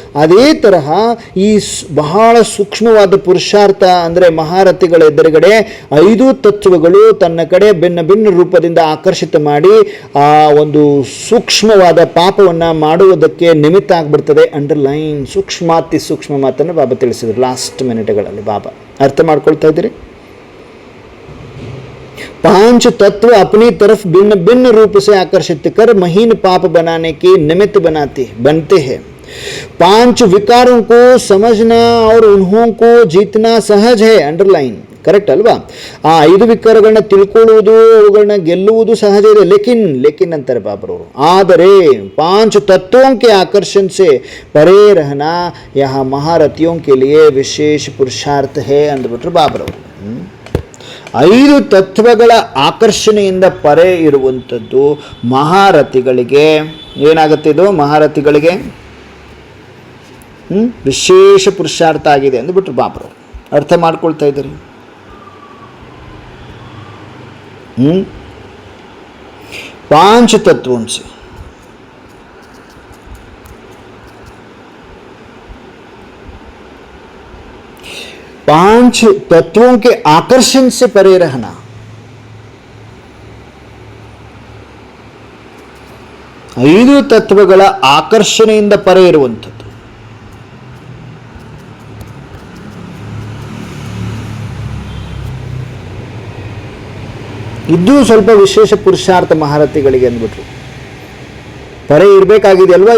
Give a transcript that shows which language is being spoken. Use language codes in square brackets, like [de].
[kn] ಅದೇ ತರಹ ಈ ಬಹಳ ಸೂಕ್ಷ್ಮವಾದ ಪುರುಷಾರ್ಥ ಅಂದರೆ ಮಹಾರಥಿಗಳ ಎದುರುಗಡೆ 5 ತತ್ವಗಳು ತನ್ನ ಕಡೆ ಭಿನ್ನ ರೂಪದಿಂದ ಆಕರ್ಷಿತ ಮಾಡಿ ಆ ಒಂದು ಸೂಕ್ಷ್ಮವಾದ ಪಾಪವನ್ನು ಮಾಡುವುದಕ್ಕೆ ನಿಮಿತ್ತ ಆಗಿಬಿಡ್ತದೆ. ಅಂಡರ್ಲೈನ್ ಸೂಕ್ಷ್ಮ ಮಾತನ್ನು ಬಾಬಾ ತಿಳಿಸಿದ್ರು ಲಾಸ್ಟ್ ಮಿನಿಟ್ಗಳಲ್ಲಿ. ಬಾಬಾ ಅರ್ಥ ಮಾಡ್ಕೊಳ್ತಾ ಇದ್ದೀರಿ? [hi] 5 तत्व अपनी तरफ भिन्न रूप से आकर्षित कर महीन पाप बनाने के निमित्त बनते हैं. 5 विकारों को समझना और उन्हों को जीतना सहज है. [kn] अंडरलाइन ಕರೆಕ್ಟ್ ಅಲ್ವಾ? ಆ 5 ವಿಕಾರಗಳನ್ನ ತಿಳ್ಕೊಳ್ಳುವುದು, ಅವುಗಳನ್ನ ಗೆಲ್ಲುವುದು ಸಹಜ ಇದೆ. ಲೇಕಿನ್ ಅಂತಾರೆ ಬಾಬರವರು. [hi] ಆದರೆ 5 तत्वों के आकर्षण से परे रहना यह महारथियों के लिए विशेष पुरुषार्थ है [kn] ಅಂದ್ಬಿಟ್ರು ಬಾಬರವರು. 5 ತತ್ವಗಳ ಆಕರ್ಷಣೆಯಿಂದ ಪರೆ ಇರುವಂಥದ್ದು ಮಹಾರಥಿಗಳಿಗೆ ಏನಾಗುತ್ತೆ? ಇದು ಮಹಾರಥಿಗಳಿಗೆ ವಿಶೇಷ ಪುರುಷಾರ್ಥ ಆಗಿದೆ ಅಂದ್ಬಿಟ್ರು ಬಾಬರವರು. ಅರ್ಥ ಮಾಡ್ಕೊಳ್ತಾ ಇದ್ದೀರಿ? [hi] 5 तत्वों से 5 तत्वों के आकर्षण से परे रहना. [kn] 5 ತತ್ವಗಳ ಆಕರ್ಷಣೆಯಿಂದ ಪರೆ ಇರುವಂಥದ್ದು. ಇದು ಸ್ವಲ್ಪ ವಿಶೇಷ ಪುರುಷಾರ್ಥ ಮಹಾರಥಿಗಳಿಗೆ ಅಂದ್ಬಿಟ್ರು. ಪರೆ ಇರಬೇಕಾಗಿದೆ ಅಲ್ವಾ?